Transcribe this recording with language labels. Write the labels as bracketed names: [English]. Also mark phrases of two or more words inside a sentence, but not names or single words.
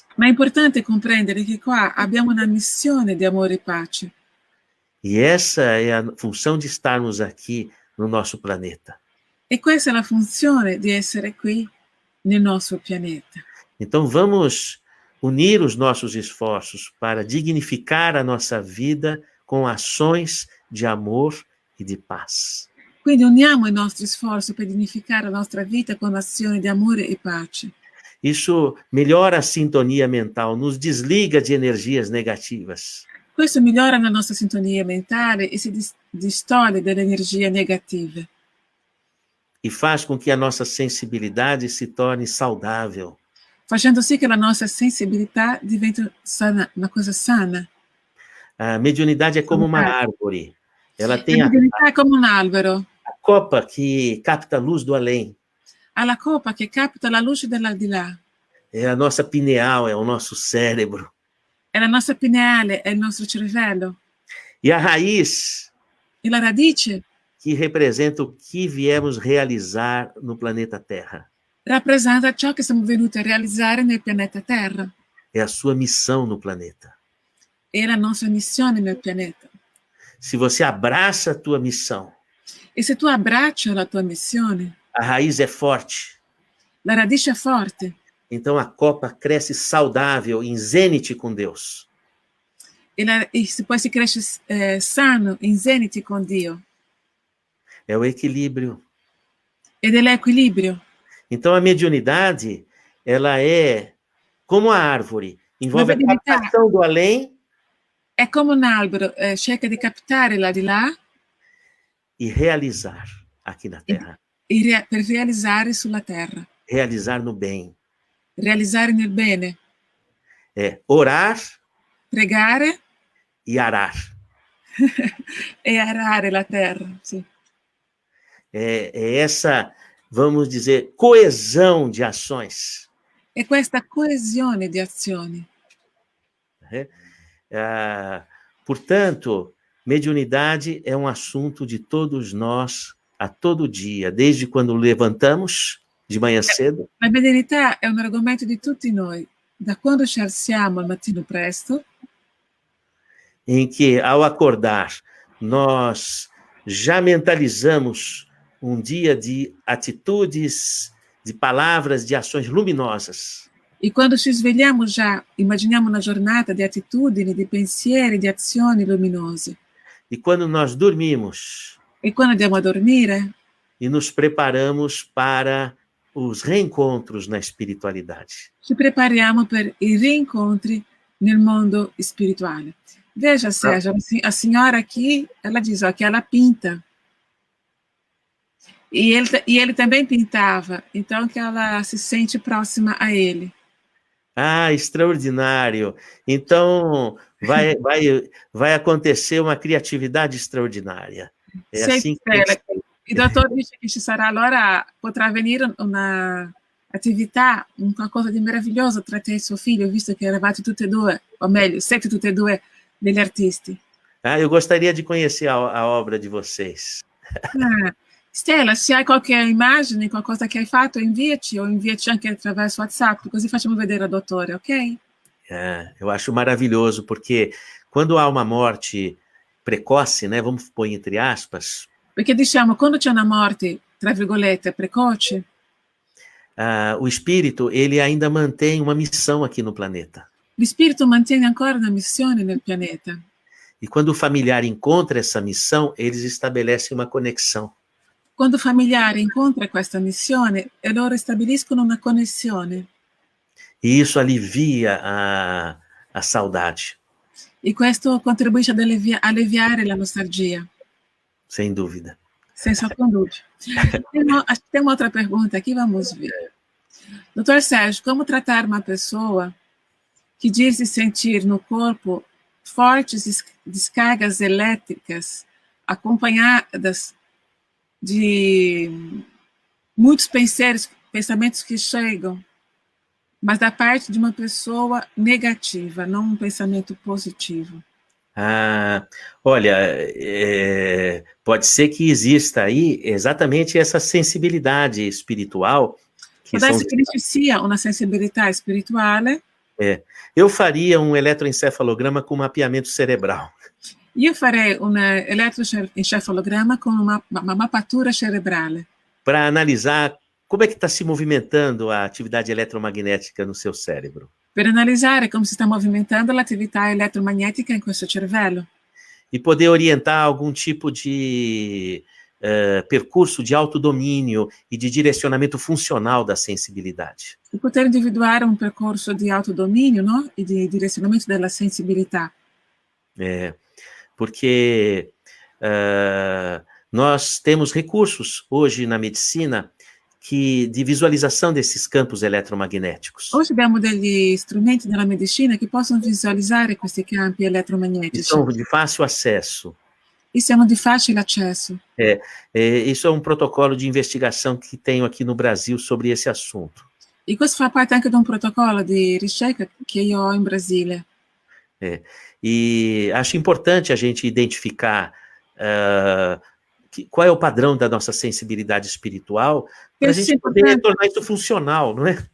[Italian] Ma è importante comprendere che qua abbiamo una missione di amore e pace. [Portuguese] E essa é a função de estarmos aqui no nosso planeta. [Italian] E questa è la funzione di essere qui nel nostro pianeta. [Portuguese] Então vamos unir os nossos esforços para dignificar a nossa vida com ações de amor e de paz. [Italian] Quindi uniamo i nostri sforzi per dignificare la nostra vita con azioni di amore e pace. [Portuguese] Isso melhora a sintonia mental, nos desliga de energias negativas. [Italian] Questo migliora la nostra sintonia mentale e si distoglie dalle energie negative. [Portuguese] E faz com que a nossa sensibilidade se torne saudável. [Italian] Facendo sì che la nostra sensibilità diventi sana, una cosa sana. [Portuguese] A mediunidade é como uma árvore. Ela [Italian] La [Portuguese] tem [Italian] mediunità è come un albero. [Portuguese] a copa que capta a luz do além. [Italian] Ha la copa che capta la luce dell'aldilà. [Portuguese] É a nossa pineal, é o nosso cérebro. [Italian] È la nostra pineale, è il nostro cervello. [Portuguese] E a raiz, [Italian] E la radice [Portuguese] que representa o que viemos realizar no planeta Terra. [Italian] rappresenta ciò che siamo venuti a realizzare nel pianeta Terra. [Portuguese] É a sua missão no planeta. [Italian] È la nostra missione nel pianeta. [Portuguese] Se você abraça a tua missão, [Italian] E se tu abbracci la tua missione, [Portuguese] a raiz é forte, [Italian] la radice è forte. [Portuguese] então a copa cresce saudável, em zênite com Deus. [Italian] E poi si cresce sano, in zeniti con Dio. [Portuguese] É o equilíbrio. [Italian] Ed è l'equilibrio. [Portuguese] Então a mediunidade, ela é como a árvore, envolve a captação do além. [Italian] È come un albero, cerca di captare l'aldilà [Portuguese] E realizar aqui na Terra. [Italian] per realizzare sulla Terra. [Portuguese] Realizar no bem. [Italian] Realizzare nel bene. [Portuguese] É orar [Italian] Pregare [Portuguese] e arar. [Italian] e arare la terra. Sì. [Portuguese] É essa, vamos dizer, coesão de ações. [Italian] E questa coesione di azioni. [Portuguese] Portanto, mediunidade é um assunto de todos nós a todo dia, desde quando levantamos de manhã cedo. [Italian] La mediunità è un argomento di tutti noi, da quando ci alziamo al mattino presto, [Portuguese] em que, ao acordar, nós já mentalizamos um dia de atitudes, de palavras, de ações luminosas. [Italian] e quando ci svegliamo già immaginiamo una giornata di attitudini, di pensieri, di azioni luminose. [Portuguese] E quando nós dormimos [Italian] E quando andiamo a dormire [Portuguese] e nos preparamos para os reencontros na espiritualidade. [Italian] ci prepariamo per i rincontri nel mondo spirituale. [Portuguese] Veja, Sérgio, a senhora aqui, ela diz ó, que ela pinta. E ele também pintava, então que ela se sente próxima a ele. Ah, extraordinário! Então, vai acontecer uma criatividade extraordinária. É assim que... [Italian] Il dottore dice che ci sarà allora, potrà avvenire una attività, un qualcosa di meraviglioso tra te e suo figlio, visto che eravate tutte e due, o meglio, siete tutte e due degli artisti. [Portuguese] Ah, eu gostaria de conhecer a obra de vocês. [Italian] Stella, se hai qualche immagine, qualcosa che hai fatto, inviaci o inviaci anche attraverso WhatsApp, così facciamo vedere al dottore, ok? [Portuguese] Eu acho maravilhoso, porque quando há uma morte precoce, né, vamos pôr entre aspas... [Italian] Perché diciamo, quando c'è una morte, tra virgolette, precoce, [Portuguese] o espírito, ele ainda mantém uma missão aqui no planeta. [Italian] Lo spirito mantiene ancora una missione nel pianeta. [Portuguese] E quando o familiar encontra essa missão, eles estabelecem uma conexão. [Italian] Quando il familiare incontra questa missione, e loro stabiliscono una connessione. [Portuguese] E isso alivia a saudade. [Italian] E questo contribuisce ad alleviare la nostalgia. [Portuguese] Sem dúvida. [Italian] Senza alcun dubbio. [Portuguese] Tem uma outra pergunta aqui, vamos ver. Doutor Sérgio, como tratar uma pessoa que diz se sentir no corpo fortes descargas elétricas acompanhadas de muitos pensamentos que chegam, mas da parte de uma pessoa negativa, não um pensamento positivo? Olha, pode ser que exista aí exatamente essa sensibilidade espiritual que [Italian] Può [Portuguese] são [Italian] darsi che ci sia una sensibilità spirituale. [Portuguese] Eu faria um eletroencefalograma com mapeamento cerebral. [Italian] Io farei un elettroencefalogramma con una mappatura cerebrale. [Portuguese] Para analisar como é que está se movimentando a atividade eletromagnética no seu cérebro. [Italian] Per analizzare come si sta movimentando l'attività elettromagnetica in questo cervello. [Portuguese] E poder orientar algum tipo de percurso de autodomínio e de direcionamento funcional da sensibilidade. [Italian] E poter individuare un percorso di autodominio, no? E di direzionamento della sensibilità. [Portuguese] Porque nós temos recursos hoje na medicina de visualização desses campos eletromagnéticos. [Italian] Oggi abbiamo degli strumenti nella medicina che possono visualizzare questi campi elettromagnetici. [Portuguese] E são de fácil acesso. [Italian] E siano di facile accesso. [Portuguese] Isso é um protocolo de investigação que tenho aqui no Brasil sobre esse assunto. [Italian] E questo fa parte anche di un protocollo di ricerca che io ho in Brasile. [Portuguese] E acho importante a gente identificar qual é o padrão da nossa sensibilidade espiritual para a gente poder tornar isso funcional, não é?